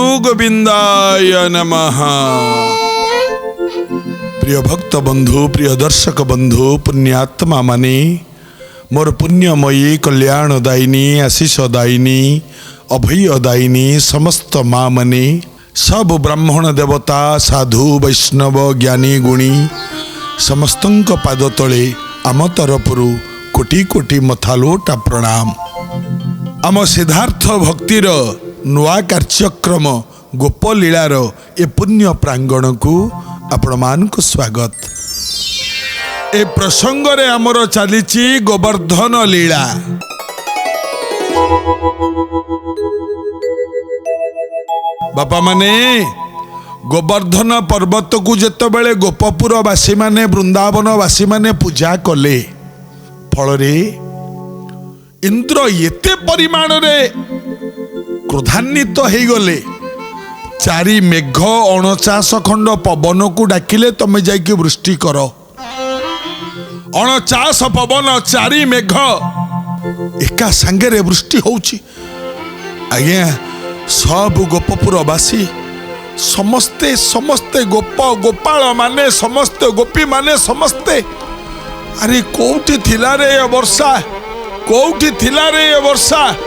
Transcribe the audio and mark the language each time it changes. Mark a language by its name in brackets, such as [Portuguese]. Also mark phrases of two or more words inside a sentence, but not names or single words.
[Odia] ଗୋବିନ୍ଦାୟ ନମଃ। ପ୍ରିୟ ଭକ୍ତ ବନ୍ଧୁ, ପ୍ରିୟ ଦର୍ଶକ ବନ୍ଧୁ, ପୁଣ୍ୟାତ୍ମା ମାନେ, ମୋର ପୁଣ୍ୟମୟୀ କଲ୍ୟାଣଦାୟିନୀ ଆଶିଷଦାୟିନୀ ଅଭୟଦାୟିନୀ ସମସ୍ତ ମା ମାନେ, ସବୁ ବ୍ରାହ୍ମଣ ଦେବତା ସାଧୁ ବୈଷ୍ଣବ ଜ୍ଞାନୀ ଗୁଣୀ ସମସ୍ତଙ୍କ ପାଦ ତଳେ ଆମ ତରଫରୁ କୋଟି କୋଟି ମଥାଲୋଟା ପ୍ରଣାମ। ଆମ ସିଦ୍ଧାର୍ଥ ଭକ୍ତିର ନୂଆ କାର୍ଯ୍ୟକ୍ରମ ଗୋପଲୀଳାର ଏ ପୁଣ୍ୟ ପ୍ରାଙ୍ଗଣ କୁ ଆପଣ ମାନଙ୍କ ସ୍ୱାଗତ। ଏ ପ୍ରସଙ୍ଗ ରେ ଆମର ଚାଲିଛି ଗୋବର୍ଦ୍ଧନ ଲୀଳା। ବାପା ମାନେ ଗୋବର୍ଦ୍ଧନ ପର୍ବତ କୁ ଯେତେବେଳେ ଗୋପପୁର ବାସୀ ମାନେ ବୃନ୍ଦାବନ ବାସୀ ମାନେ ପୂଜା କଲେ, ଫଳରେ ଇନ୍ଦ୍ର ଏତେ ପରିମାଣ ରେ କ୍ରୋଧାନ୍ୱିତ ହୋ ଗଲେ। ଚାରି ମେଘ 49 ଖଣ୍ଡ ପବନ କୁ ଡାକିଲେ, ତୁମେ ଯାଇକି ବୃଷ୍ଟି କର। 49 ପବନ 4 ମେଘ ଏକା ସଙ୍ଗେ ରେ ବୃଷ୍ଟି ହେଉଛି। ଆଜ୍ଞା ସବୁ ଗୋପପୁରବାସୀ ସମସ୍ତେ ସମସ୍ତେ ଗୋପ ଗୋପାଳ ମାନେ ସମସ୍ତେ ଗୋପୀ ମାନେ ସମସ୍ତେ, ଅରେ କେଉଁଠି ଥିଲା ରେ ଏ ବର୍ଷା, କେଉଁଠି ଥିଲା ରେ ଏ ବର୍ଷା।